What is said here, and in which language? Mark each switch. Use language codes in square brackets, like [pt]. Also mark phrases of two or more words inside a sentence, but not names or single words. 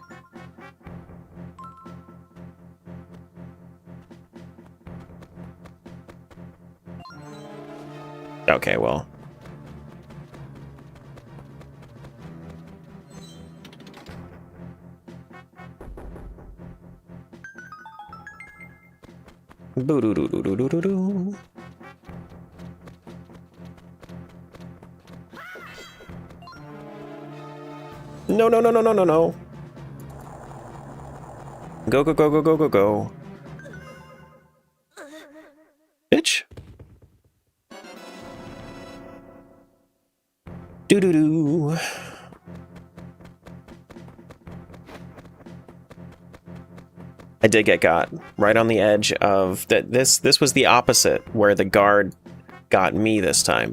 [en] Okay, well. Boo-doo-doo-doo-doo-doo-doo. No, no, no, no, no, no, no. Go, go, go, go, go, go, go. Bitch. Doo-doo-doo. I did get got. Right on the edge of... This was the opposite, where the guard got me this time.